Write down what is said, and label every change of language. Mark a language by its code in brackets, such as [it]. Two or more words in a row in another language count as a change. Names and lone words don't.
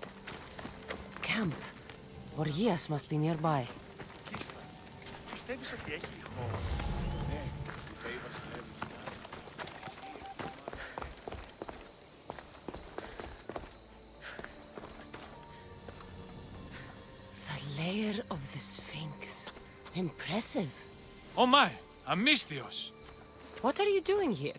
[en] Camp. Orgias must be nearby. [el] Πιστεύεις ότι έχει χώρο? Ναι, είπε η βασιλεύουσα. [en] The lair of the Sphinx. Impressive. Oh my, Amistios! What are you doing here?